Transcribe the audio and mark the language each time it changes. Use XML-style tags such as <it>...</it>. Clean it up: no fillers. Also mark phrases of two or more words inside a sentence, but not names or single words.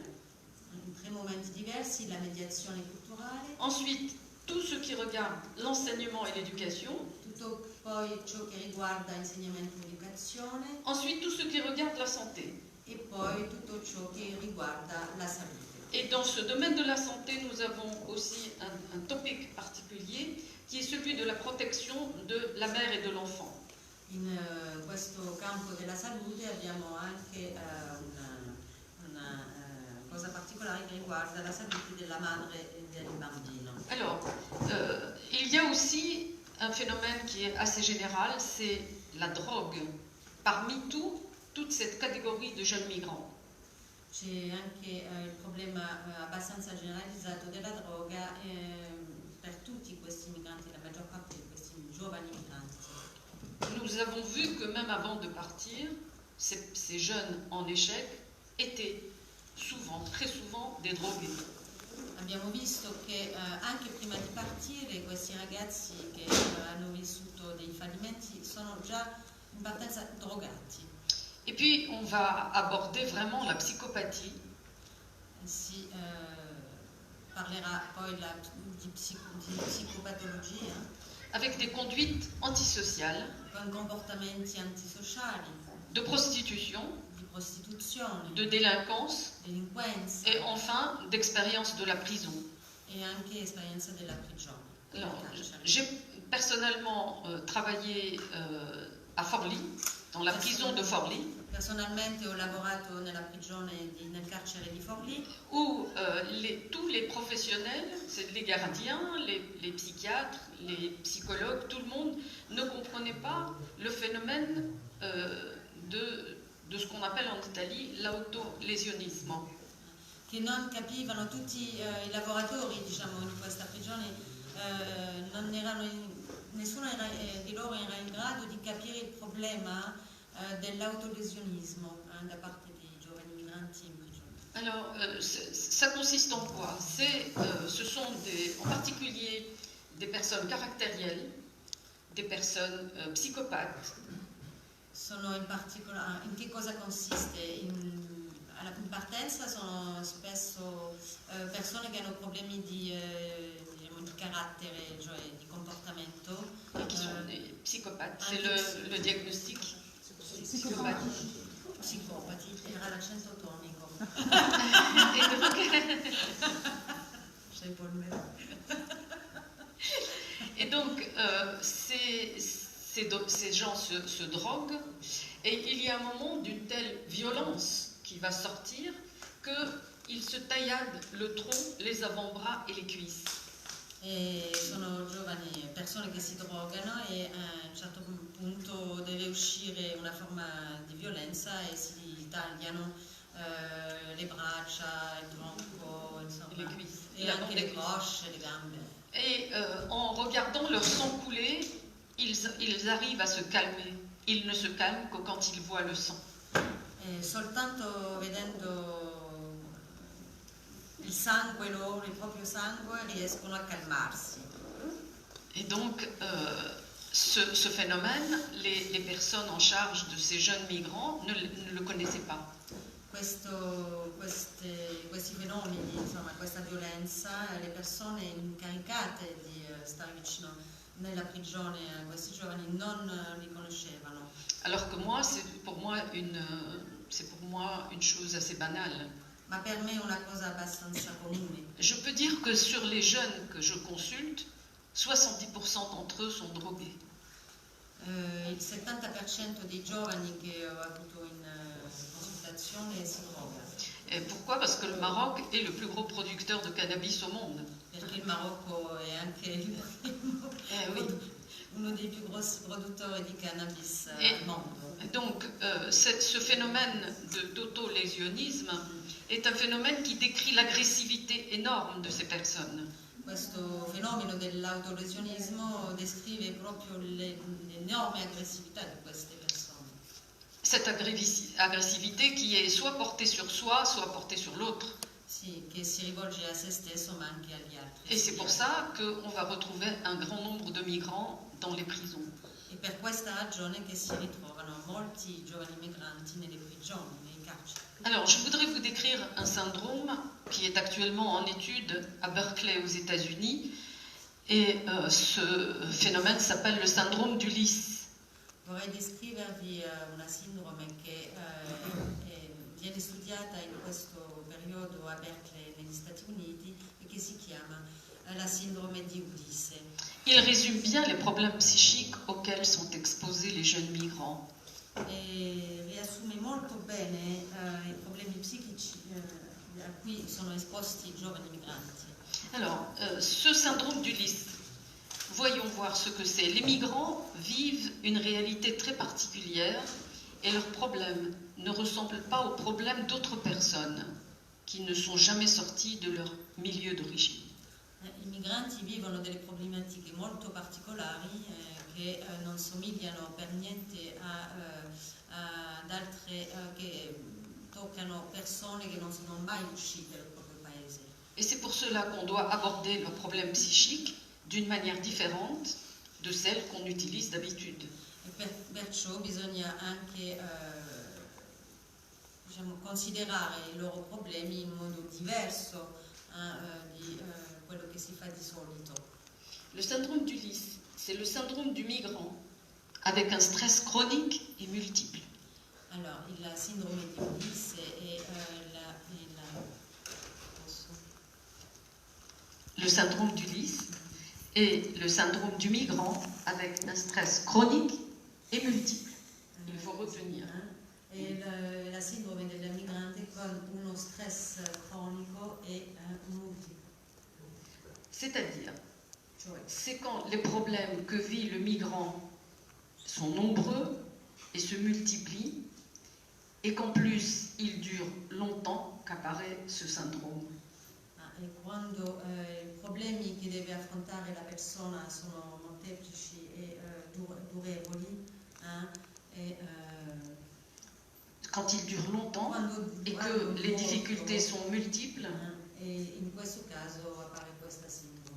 <it>In tre momenti diversi, la mediazione culturale,</it> <fr>Ensuite, tout ce qui regarde l'enseignement et l'éducation.</fr> <it>tutto poi ciò che riguarda insegnamento e educazione</it> <fr>Ensuite, tout ce qui regarde la santé.</fr> <it>e poi tutto ciò che riguarda la salute.</it> <fr>Et dans ce domaine de la santé, nous avons aussi un topic particulier qui est celui de la protection de la mère et de l'enfant.</fr> <it>In questo campo della salute abbiamo anche una cosa particolare che riguarda la salute della madre e del bambino.</it> <fr>Alors, il y a aussi un phénomène qui est assez général, c'est la drogue. Parmi toute cette catégorie de jeunes migrants.</fr> <it>C'è anche il problema abbastanza generalizzato della droga per tutti questi migranti, la maggior parte di questi giovani migranti.</it> <fr>Nous avons vu que même avant de partir, ces jeunes en échec étaient souvent, très souvent, des drogués.</fr> <it>Abbiamo visto che anche prima di partire questi ragazzi che hanno vissuto dei fallimenti sono già in partenza drogati.</it> <fr>Et puis, on va aborder vraiment la psychopathie.</fr> <it>Si parlerà poi di psicopatologia,</it> <fr>avec des conduites antisociales,</fr> <it>con comportamenti antisociali,</it> <fr>de prostitution,</fr> <it>di prostituzione,</it> <fr>de délinquance</fr> <it>delinquenza</it> <fr>et enfin d'expérience de la prison.</fr> <it>e anche esperienza della prigione.</it> <fr>Alors,</fr> <it>del carcere.</it> <fr>j'ai personnellement travaillé à Forlì, dans la prison de Forlì,</fr> <it>Personalmente ho lavorato nella prigione nel carcere di Forlì,</it> <fr>où tous les professionnels, c'est les gardiens, les psychiatres, les psychologues, tout le monde ne comprenait pas le phénomène de ce qu'on appelle en Italie l'autolésionisme.</fr> <it>che non capivano tutti i lavoratori, diciamo, in questa prigione, non erano nessuno di loro era in grado di capire il problema dell'autolesionismo da parte dei giovani migranti in prigione.</it> <fr>Alors, ça consiste en quoi? Ce sont en particulier des personnes caractérielles, des personnes psychopathes.</fr> <it>Sono in particolare, in che cosa consiste? In partenza sono spesso persone che hanno problemi di carattere, cioè di comportamento.</it> <fr>Qui sont des psychopathes, c'est le diagnostic.</fr> <it>Psicopati, era l'accento tonico.</it> <fr>Et donc, ces gens se droguent et il y a un moment d'une telle violence qui va sortir qu'ils se tailladent le tronc, les avant-bras et les cuisses.</fr> <it>E sono giovani persone che si drogano e a un certo punto deve uscire una forma di violenza e si tagliano le braccia, il tronco, insomma,</it> <fr>Les cuisses.</fr> <it>e anche le cosce, le gambe.</it> <fr>Et en regardant leur sang couler, ils arrivent à se calmer. Ils ne se calment que quand ils voient le sang.</fr> <it>E soltanto vedendo il sangue loro, il proprio sangue, riescono a calmarsi.</it> <fr>Et donc, ce phénomène, les personnes en charge de ces jeunes migrants ne le connaissaient pas.</fr> <it>Questi fenomeni, insomma, questa violenza, le persone incaricate di stare vicino nella prigione a questi giovani non li conoscevano.</it> <fr>Alors que moi, c'est pour moi une chose assez banale.</fr> <it>Ma per me è una cosa abbastanza comune.</it> <fr>Je peux dire que sur les jeunes que je consulte, 70% d'entre eux sont drogués.</fr> <it>Il 70% dei giovani che ho avuto in consultazione si droga.</it> <fr>Et pourquoi? Parce que le Maroc est le plus gros producteur de cannabis au monde.</fr> <it>Perché il Marocco è anche uno dei più grossi produttori di cannabis al mondo.</it> <fr>Donc, ce phénomène d'autolésionisme est un phénomène qui décrit l'agressivité énorme de ces personnes.</fr> <it>Questo fenomeno dell'autolesionismo descrive proprio l'enorme aggressività di queste persone.</it> <fr>Cette agressivité qui est soit portée sur soi, soit portée sur l'autre.</fr> <it>Sì, che si rivolge a se stesso ma anche agli altri.</it> <fr>Et c'est pour ça qu'on va retrouver un grand nombre de migrants dans les prisons.</fr> <it>E per questa ragione che si ritrovano molti giovani migranti nelle prigioni, nei carceri.</it> <fr>Alors, je voudrais vous décrire un syndrome qui est actuellement en étude à Berkeley aux États-Unis. Et ce phénomène s'appelle le syndrome d'Ulysse.</fr> <it>Vorrei descrivervi una sindrome che viene studiata in questo periodo a Berkeley negli Stati Uniti e che si chiama la sindrome di Ulisse.</it> <fr>Il résume bien les problèmes psychiques auxquels sont exposés les jeunes migrants.</fr> <it>E riassume molto bene i problemi psichici a cui sono esposti i giovani migranti.</it> <fr>Alors, ce syndrome d'Ulysse, voyons voir ce que c'est. Les migrants vivent une réalité très particulière et leurs problèmes ne ressemblent pas aux problèmes d'autres personnes qui ne sont jamais sorties de leur milieu d'origine.</fr> <it>I migranti vivono delle problematiche molto particolari che non somigliano per niente ad altre che toccano persone che non sono mai uscite dal proprio paese.</it> <fr>Et c'est pour cela qu'on doit aborder leurs problèmes psychiques d'une manière différente de celle qu'on utilise d'habitude.</fr> <it>E perciò bisogna anche considerare i loro problemi in modo diverso di quello che si fa di solito.</it> <fr>Le syndrome d'Ulysse, c'est le syndrome du migrant avec un stress chronique et multiple.</fr> <it>Alors, la sindrome di Ulisse è</it> <fr>Le syndrome d'Ulysse est le syndrome du migrant avec un stress chronique et multiple. Il faut retenir.</fr> <it>E la sindrome del migrante con uno stress cronico e multiplo.</it> <fr>C'est-à-dire,</fr> <it>Cioè,</it> <fr>c'est quand les problèmes que vit le migrant sont nombreux et se multiplient, et qu'en plus ils durent longtemps qu'apparaît ce syndrome.</fr> <it>e quando i problemi che deve affrontare la persona sono molteplici e durevoli,</it> <fr>Quand ils durent longtemps et que</fr> <it>quando</it> <fr>les difficultés sont multiples,</fr> <it>e in questo caso appare questa sindrome.</it>